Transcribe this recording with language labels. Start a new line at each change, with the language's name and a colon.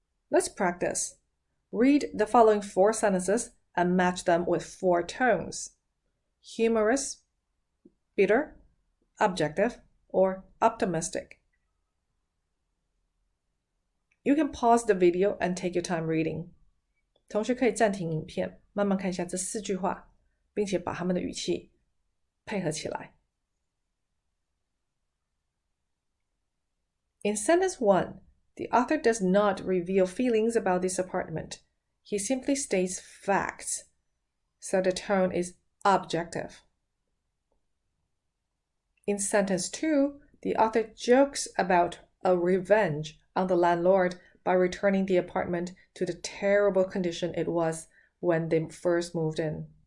English: Let's practice. Read the following 4 sentences and match them with 4 tones: humorous, bitter, objective, or optimistic. You can pause the video and take your time reading.
Chinese: 同学可以暂停影片，慢慢看一下这4句话，并且把它们的语气配合起来。
English: In sentence 1, the author does not reveal feelings about this apartment. He simply states facts, so the tone is objective. In sentence 2, the author jokes about a revenge on the landlord by returning the apartment to the terrible condition it was when they first moved in.